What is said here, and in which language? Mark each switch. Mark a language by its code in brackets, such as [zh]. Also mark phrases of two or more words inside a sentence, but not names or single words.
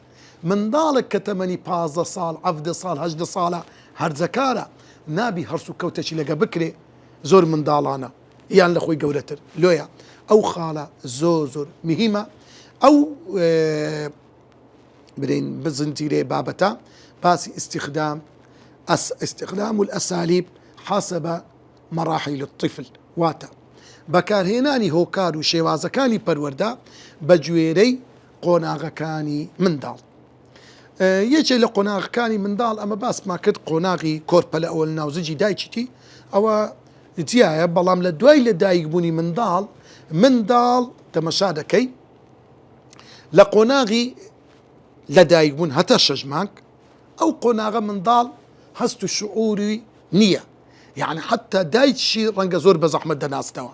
[ckb] منداڵێک کە تەمەنی 15 ساڵ 17 ساڵ 18 ساڵە هەرزەکارە، نابی هەرس و کەوتەی لەگە بکرێ. زۆر منداڵانە یان لە خۆی گەورەتر لۆیە ئەو خاڵە زۆر مهمە. ئەو برین بزنجیرێ بابەتە باسی [ar] استخدام الأساليب حسب مراحل الطفل، [ckb] واتە بەکارهێنانی هۆکار و شێوازەکانی پەروەردە بە گوێرەی قۆناغەکانی منداڵ. یەکێ لە قۆناغەکانی منداڵ ئەمە باسمان کرد، قۆناغی کۆرپە لە ئەوەل ناوزجی دایکیتی ئەوە جیایە، بەڵام لە دوای لە دایکبوونی منداڵ تەمەشا دەکەی لە قۆناغی لە دایکبوون هەتا 6 مانگ ئەو قۆناغە منداڵ هەست و شعوری نییە، یعنی حتا دایکشی ڕەنگە زۆر بە زەحمەت دەناستەوە.